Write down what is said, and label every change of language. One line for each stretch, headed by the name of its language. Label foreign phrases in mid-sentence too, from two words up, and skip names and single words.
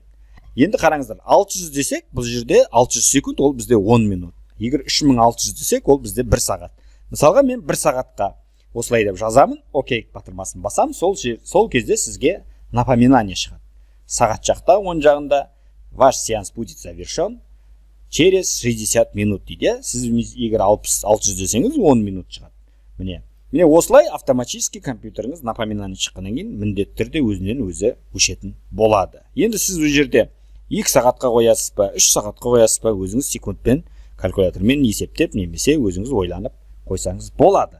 Kazakh: Енді қараңыздар, 600 десек, бұл жерде 600 секунд, ол бізде 10 минут. Егер 3600 десек, ол бізде 1 сағат. Мысалға, мен 1 сағатқа осылай деп жазамын, окей батырмасын басам, сол кезде сізге напоминание шығады. Сағат жақта, оң жағында,
Russian: ваш сеанс будет завершен через 60 минут дейді.
Kazakh: Сіз егер 600 десеңіз, 10 минут шығады. Міне осылай автоматически компьютеріңіз напоминание шыққаннан кейін міндетті түрде өзінен өзі өшетін болады. Енді сіз бұл жерде 2 сағатқа қоясыз ба, 3 сағатқа қоясыз ба, өзіңіз секундпен калькулятормен есептеп, немесе өзіңіз ойланып қойсаңыз болады.